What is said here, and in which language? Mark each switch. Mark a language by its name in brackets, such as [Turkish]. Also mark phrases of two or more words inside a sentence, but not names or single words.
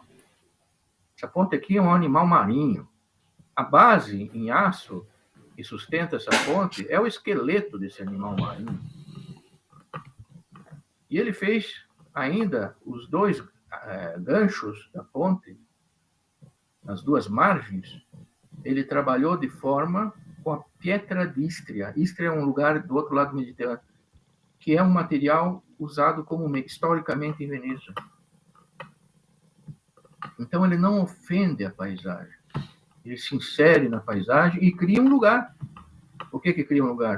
[Portuguese] Essa ponte aqui é um animal marinho. A base em aço que sustenta essa ponte é o esqueleto desse animal marinho. E ele fez ainda os dois ganchos da ponte, nas duas margens, ele trabalhou de forma com a [Italian] pietra di Istria. [Portuguese] Istria é um lugar do outro lado do Mediterrâneo, que é um material usado como historicamente em Veneza. Então ele não ofende a paisagem. Ele se insere na paisagem e cria um lugar. Por que cria um lugar?